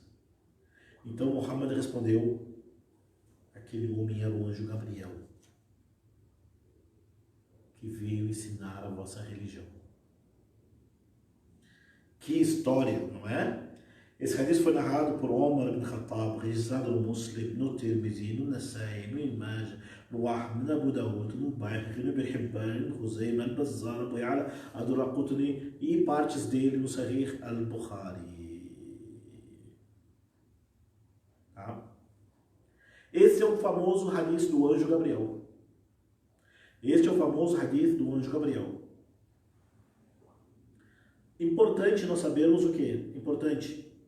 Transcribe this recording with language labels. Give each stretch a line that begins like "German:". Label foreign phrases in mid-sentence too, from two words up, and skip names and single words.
Portuguese: Então Muhammad respondeu: aquele homem era o anjo Gabriel, que veio ensinar a vossa religião. Que história, não é? Esse hadith foi narrado por Omar ibn Khattab, registrado no Muslim, no Tirmidhi, no Nasai, no Ibn Majah, no Ahmad, no Abu Dawud, no Bayhaqi, no Ibn Hibban, no Khuzaimah, no Bazzar, no Bayala, Ad-Duraqutni e partes dele no Sahih al-Bukhari. Tá? Esse é o famoso hadith do anjo Gabriel. Este é o famoso hadith do anjo Gabriel. Importante nós sabermos o que? Importante.